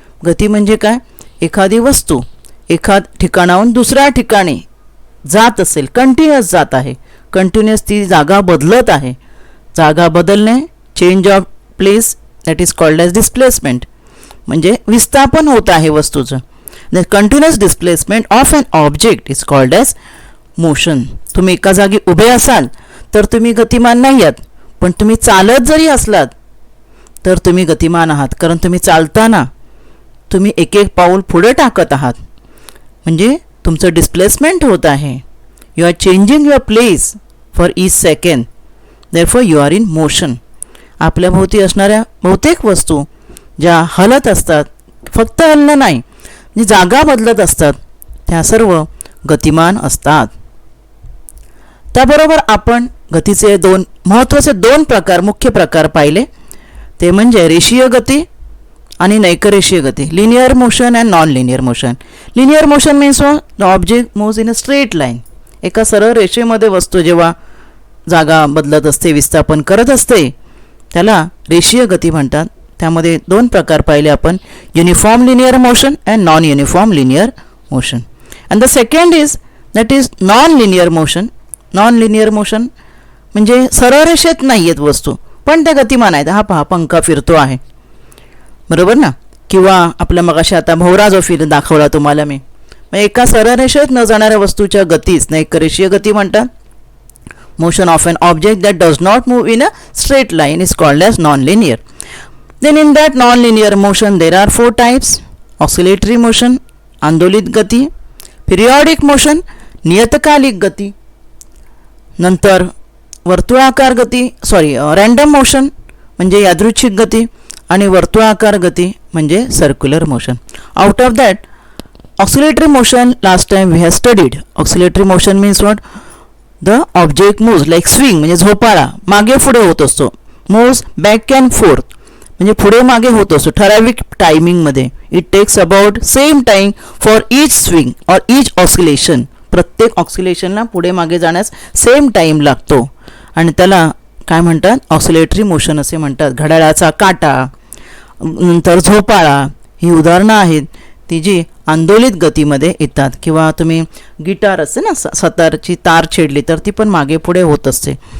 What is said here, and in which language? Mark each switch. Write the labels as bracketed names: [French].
[Marathi] गती म्हणजे काय, एखादी वस्तू एखाद ठिकाणाहून दुसऱ्या ठिकाणी जात असेल, कंटिन्युअस जात आहे, कंटिन्युअस ती जागा बदलत आहे. जागा बदलणे, change of place, that is called as displacement, म्हणजे विस्थापन होत आहे वस्तूचं. [English] The continuous displacement of an object is called as motion. [Marathi] तुम्ही एका जागी उभे असाल तर तुम्ही गतिमान नाही आहात, पण तुम्ही चालत जरी असलात तर तुम्ही गतिमान आहात, कारण तुम्ही चालताना तुम्ही एक एक पाऊल पुढे टाकत आहात, म्हणजे तुमचं डिस्प्लेसमेंट होत आहे. [English] You are changing your place for each second, therefore you are in motion. [Marathi] आपल्या भोवती असणाऱ्या बहुतेक वस्तू ज्या हलत असतात, फक्त हलणं नाही, म्हणजे जागा बदलत असतात, त्या सर्व गतिमान असतात. त्याबरोबर आपण गतीचे महत्त्वाचे दोन प्रकार, मुख्य प्रकार पाहिले, ते म्हणजे रेषीय गती आणि नैकरेषीय गती, [English] Linear motion and non linear motion. Linear motion means the object moves in a straight line. [Marathi] एका सरळ रेषेमध्ये वस्तू जेव्हा जागा बदलत असते, विस्थापन करत असते, त्याला रेषीय गती म्हणतात. त्यामध्ये दोन प्रकार पाहिले आपण, [English] Uniform linear motion and non uniform linear motion. And the second is that is non linear motion. [Marathi] Non linear motion म्हणजे सरळ रेषेत नाही आहेत वस्तू, पण त्या गतिमान आहेत. हा पहा, पंखा फिरतो आहे, बरोबर ना. किंवा आपल्या मगाशी आता भोवरा जो दाखवला तुम्हाला मी, मग एका सरळ रेषेत न जाणाऱ्या वस्तूच्या गतीच नैकरेषीय गती म्हणतात. [English] Motion of an object that does not move in a straight line is called as non-linear. Then in that non-linear motion there are 4 types: oscillatory motion, आंदोलित गती, periodic motion, नियतकालिक गती, [Marathi] नंतर वर्तुळाकार गती, रँडम मोशन म्हणजे यादृच्छिक गती, आणि वर्तुळाकार गती म्हणजे circular motion. [English] Out of that oscillatory motion, last time we have studied. Oscillatory motion means what? The object moves like swing, [Marathi] म्हणजे झोपाळा मागे पुढे होत असतो. [English] moves back and forth [Marathi] म्हणजे पुढे मागे होत असतो ठराविक टायमिंगमध्ये. [English] It takes about same time for each swing और each oscillation. [Marathi] प्रत्येक ऑस्किलेशनला पुढे मागे जाण्यास सेम टाईम लागतो, आणि त्याला काय म्हणतात, ऑस्किलेटरी मोशन असे म्हणतात. घड्याळाचा काटा, नंतर झोपाळा, ही उदाहरणं आहेत ती जी आंदोलित गतीमध्ये येतात. किंवा तुम्ही गिटार असते ना, सतारची तार छेडली तर ती पण मागे पुढे होत असते.